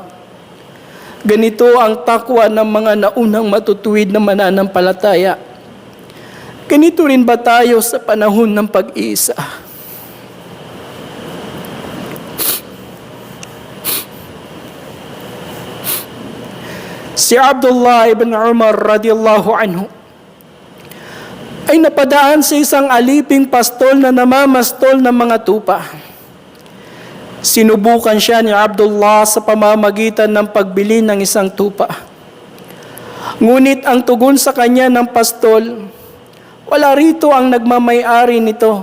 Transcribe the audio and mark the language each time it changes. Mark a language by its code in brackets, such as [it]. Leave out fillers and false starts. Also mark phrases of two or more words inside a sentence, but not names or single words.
[tl] Ganito ang takwa ng mga naunang matutuwid na mananampalataya. Ganito rin ba tayo sa panahon ng pag-iisa? Si Abdullah ibn Umar [ar] رضي الله عنه [tl] ay napadaan sa isang aliping pastol na namamastol ng mga tupa. Sinubukan siya ni Abdullah sa pamamagitan ng pagbili ng isang tupa. Ngunit ang tugon sa kanya ng pastol, wala rito ang nagmamay-ari nito.